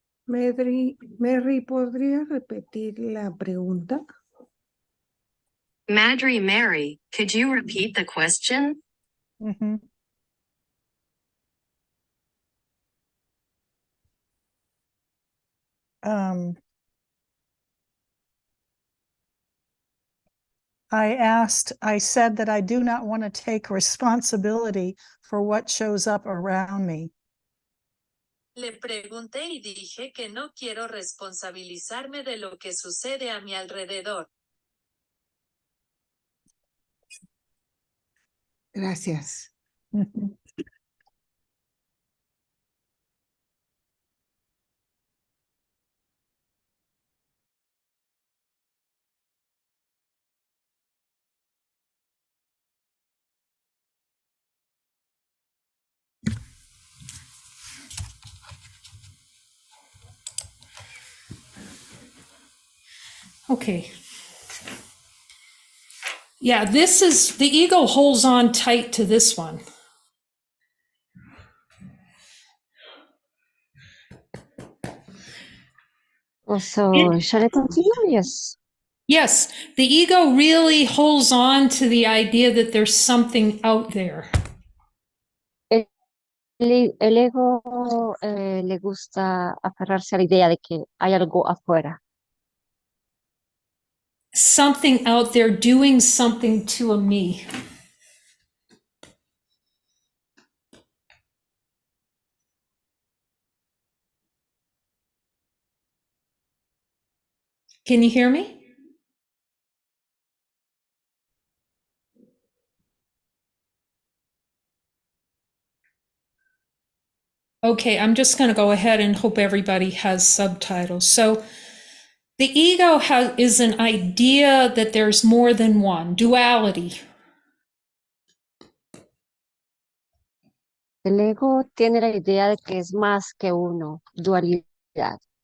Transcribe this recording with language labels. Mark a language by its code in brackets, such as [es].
[es] Mary, ¿podría repetir la pregunta? [en] Madre Mary, could you repeat the question? Mhm. I said that I do not want to take responsibility for what shows up around me. [es] Le pregunté y dije que no quiero responsabilizarme de lo que sucede a mi alrededor. Gracias. Mhm. [en] Okay. Yeah, this is, the ego holds on tight to this one. So, shall I continue? Yes. Yes, the ego really holds on to the idea that there's something out there. [es] El ego le gusta aferrarse a la idea de que hay algo afuera. [en] Something out there doing something to a me. Can you hear me? Okay, I'm just going to go ahead and hope everybody has subtitles. So the ego is an idea that there's more than one, duality. [es] El ego tiene la idea de que es más que uno, dualidad.